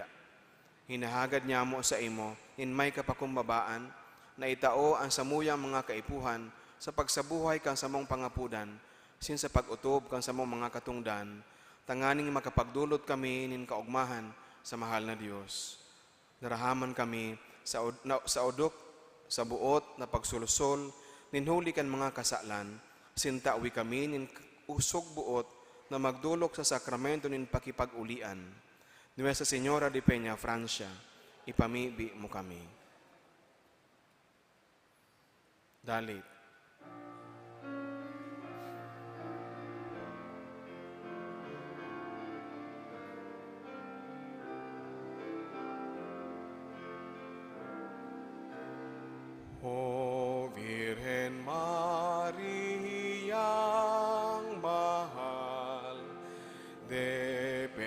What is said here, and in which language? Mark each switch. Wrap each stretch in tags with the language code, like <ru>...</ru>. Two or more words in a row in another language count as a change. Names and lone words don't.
<bik>Hinahagad niya mo sa imo in may kapakumbabaan na itao ang samuyang mga kaipuhan sa pagsabuhay kan sa mong pangapudan sin sa pag-utob kan sa mong mga katungdan, tanganing makapagdulot kami nin kaugmahan sa mahal na Dios. Narahaman kami sa odok sa buot na pagsulusol, ninhuli kan mga kasalan, sintawi kami nin kusog-boot na magdulok sa sakramento nin pakipag-ulian. Nuestra Señora de Peñafrancia, ipamibi mo kami. Dalit. O Virhen Mariang mahal, de</bik>